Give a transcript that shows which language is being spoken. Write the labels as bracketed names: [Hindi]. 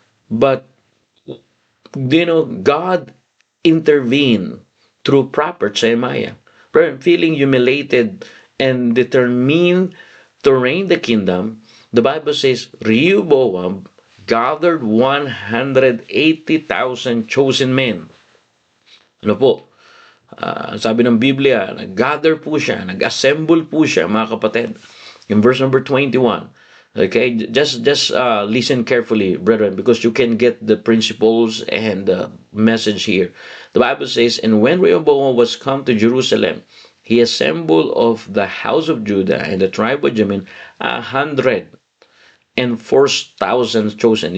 [English] But God intervened through prophet Jeremiah. Feeling humiliated and determined to reign the kingdom, the Bible says Rehoboam gathered 180,000 chosen men. [Filipino] Ano po? Sabi ng Biblia, nag-gather po siya, nag-assemble po siya, mga kapatid. [English] In verse number 21. Okay, just listen carefully, brethren, because you can get the principles and the message here. The Bible says, and when Rehoboam was come to Jerusalem, he assembled of the house of Judah and the tribe of Benjamin 104,000 chosen.